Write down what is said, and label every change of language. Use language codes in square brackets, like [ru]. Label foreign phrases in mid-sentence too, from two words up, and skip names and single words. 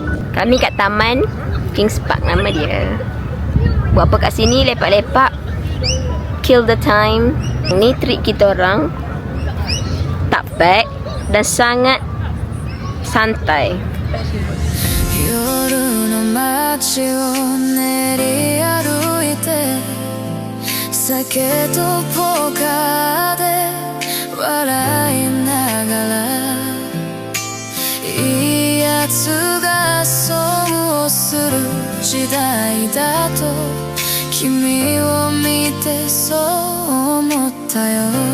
[ms] Kami kat taman Kings Park nama dia. Buat apa kat sini? Lepak-lepak, [en] kill the time. [ms] Ni trik kita orang. Tak pack dan sangat santai. [ja] 夜の街を練り歩いて酒とポーカーで笑いながらいいやつが損をする時代だと君を見てそう思ったよ